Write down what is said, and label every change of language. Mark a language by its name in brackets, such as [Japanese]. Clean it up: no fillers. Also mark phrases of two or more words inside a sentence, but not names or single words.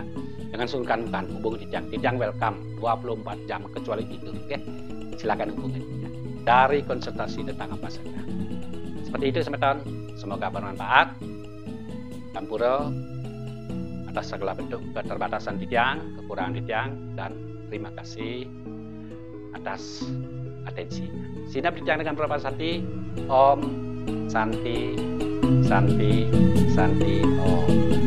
[Indonesian] Jangan sungkan-sungkan hubungi Titiang. Titiang welcome 24 jam kecuali tidur, silakan hubungi Titiang dari konsultasi tentang apa saja. Seperti itu semeton, semoga bermanfaat. Sampura atas segala bentuk keterbatasan Titiang, kekurangan Titiang, dan terima kasih atas atensinya. Sinap Titiang dengan Prabhat Santi. [Sanskrit] Om Santi Santi Santi Om.